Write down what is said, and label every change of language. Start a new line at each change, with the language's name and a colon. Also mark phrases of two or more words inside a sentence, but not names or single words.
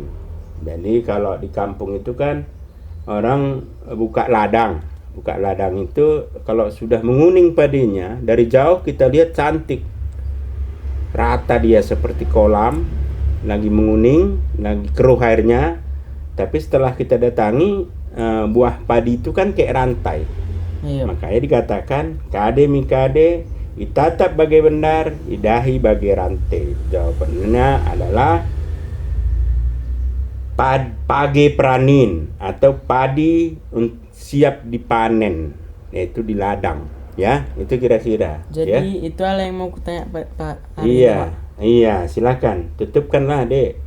Indonesian: Jadi kalau di kampung itu kan orang buka ladang itu kalau sudah menguning padinya, dari jauh kita lihat cantik, rata dia seperti kolam, lagi menguning, lagi keruh airnya. Tapi setelah kita datangi, buah padi itu kan kayak rantai. Iya. Makanya dikatakan
Batak Karo: kade mikade itatap bagai bendar, idahi bagai rantai.
Indonesian: Jawabannya adalah
Batak Karo: page pranin
Indonesian: atau padi siap dipanen, yaitu di ladang, ya. Itu kira-kira. Jadi ya? itu hal yang mau kutanya, Pak. Iya, silakan. Tutupkanlah, Dek.